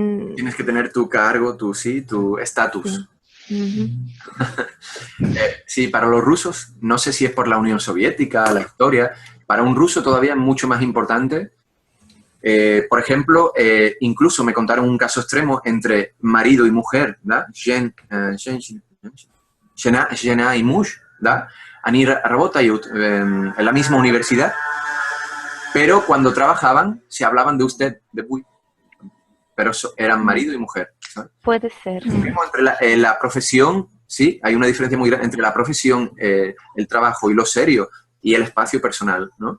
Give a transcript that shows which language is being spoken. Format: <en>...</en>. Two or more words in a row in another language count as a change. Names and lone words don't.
<es>Tienes que tener tu cargo, tu estatus. Sí, para los rusos, no sé si es por la Unión Soviética, la historia, para un ruso todavía es mucho más importante. Por ejemplo, incluso me contaron un caso extremo entre marido y mujer, ¿da?</es> <ru>Жена и муж, ¿da? Они работают</ru> <es>en la misma universidad, pero cuando trabajaban se hablaban de usted, de vous, pero eran marido y mujer, ¿sabes? Puede ser. Entre la profesión, sí, hay una diferencia muy grande entre la profesión, el trabajo y lo serio y el espacio personal, ¿no?</es>